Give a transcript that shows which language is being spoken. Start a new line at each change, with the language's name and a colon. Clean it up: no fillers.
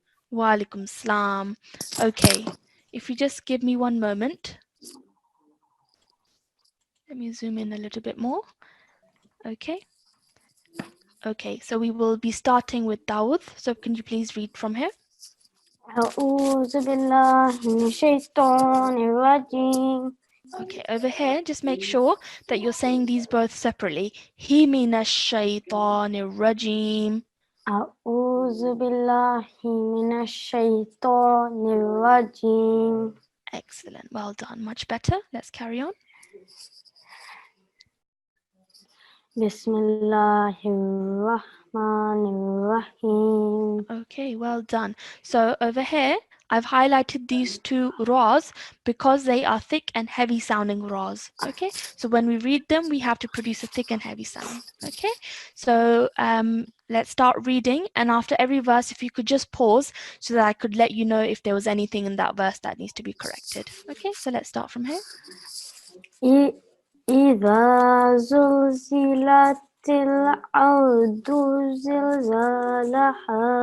Arabic: Wa alaikum salam.
English: Okay, if you just give me one moment. Let me zoom in a little bit more. Okay. Okay, so we will be starting with Dawood. So can you please read from here?
Arabic: أعوذ بالله من الشيطان الرجيم.
English: Okay, over here, just make sure that you're saying these both separately.
Arabic: He minash shaitanir rajim. أعوذ بالله من الشيطان الرجيم.
English: Excellent, well done, much better. Let's carry on.
Arabic: بسم الله الرحمن الرحيم.
English: Okay, well done. So over here, I've highlighted these two ra's because they are thick and heavy sounding ra's. Okay, so when we read them, we have to produce a thick and heavy sound. Okay, so let's start reading, and after every verse, if you could just pause so that I could let you know if there was anything in that verse that needs to be corrected. Okay, so let's start from here.
Arabic: إذا زلزلت الأرض زلزالها.